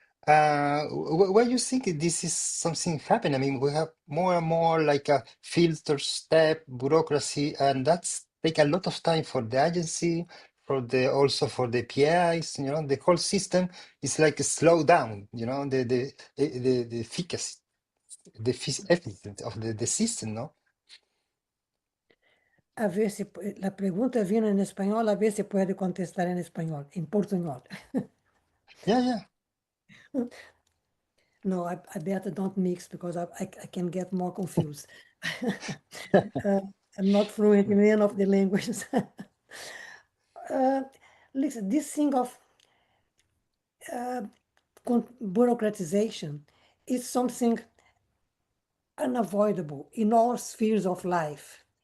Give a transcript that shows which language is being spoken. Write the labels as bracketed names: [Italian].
[English] Why you think this is something happening? I mean, we have more and more like a filter step bureaucracy, and that's take a lot of time for the agency, also for the PIs. The whole system is like a slow down. The efficacy, the efficiency of the system, no? [Spanish] A ver si la pregunta viene en español, a ver si puede contestar en español, en portuñol. [English] Yeah. No, I better don't mix because I can get more confused. I'm not fluent in any of the languages. Listen, this thing of bureaucratization is something unavoidable in all spheres of life.